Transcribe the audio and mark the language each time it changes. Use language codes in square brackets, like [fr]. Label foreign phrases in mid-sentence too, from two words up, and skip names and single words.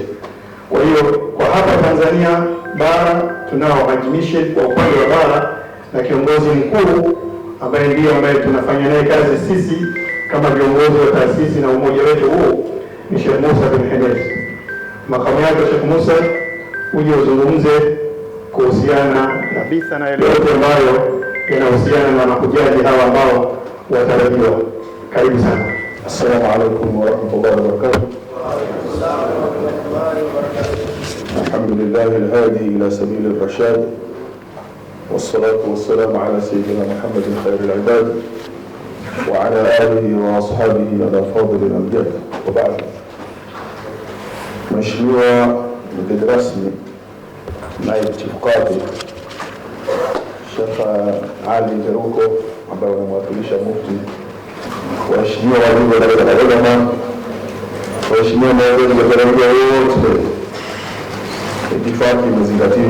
[sw] Kwa hiyo kwa hapa Tanzania bara tunao Hajj kwa upande wa bara, na kiongozi mkuu ambaye tunafanya naye kazi sisi kama viongozi wa taasisi na umoja wetu huu ni Sheikh Musa bin Henez. Makamu yake Sheikh Musa, uje uzungumze kuhusiana na bitha na yote ambayo yanahusiana na mahujaji hawa ambao watarajiwa. Karibu sana. [ar] السلام عليكم ورحمة الله وبركاته. الحمد لله الهادي إلى سبيل الرشاد، والصلاة والسلام على سيدنا محمد خير العباد وعلى آله وأصحابه على فاضل الأمجاد. وبعد. [sw] Mheshimiwa mgeni rasmi, naibu chief qadi Sheikh Ali Garuko ambaye anamwakilisha mufti, waheshimiwa walimu wa baraza la ulama, waheshimiwa viongozi wa jumuiya wote, itifaki imezingatiwa.